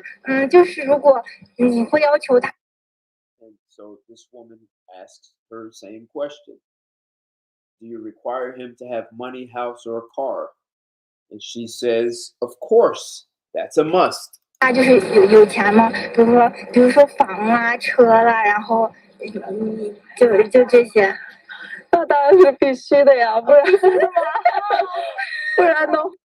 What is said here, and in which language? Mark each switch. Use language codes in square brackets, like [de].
[zh] 那就是如果你会要求他， [en] And so this woman asks her same question. Do you require him to have money, house, or a car? And she says, of course, that's a must. [zh] 他就是有钱吗？比如说房啊、车啦，然后就这些。那当然是必须的呀，不然不然的话。